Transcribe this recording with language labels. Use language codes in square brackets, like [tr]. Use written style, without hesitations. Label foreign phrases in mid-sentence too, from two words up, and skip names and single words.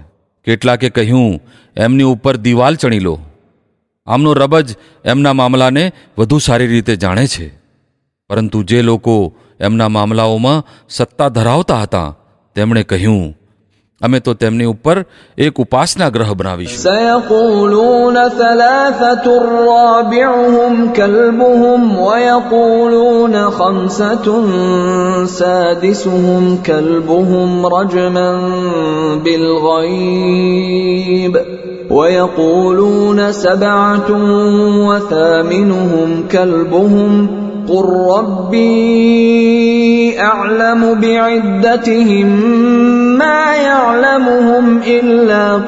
[gu] કેટલાકે કહ્યું, એમની ઉપર દિવાલ ચણી લો. આમનો રબ જ એમના મામલાને વધુ સારી રીતે જાણે છે. પરંતુ જે લોકો એમના મામલાઓમાં સત્તા ધરાવતા હતા તેમણે કહ્યું, અમે તો તેમની ઉપર એક ઉપાસના ગ્રહ બનાવીશું. [ar] سيقولون ثلاثة رابعهم كلبهم ويقولون خمسة سادسهم كلبهم رجما بالغيب ويقولون سبعة وثامنهم كلبهم قل ربي أعلم بعدتهم ما يعلمهم إلا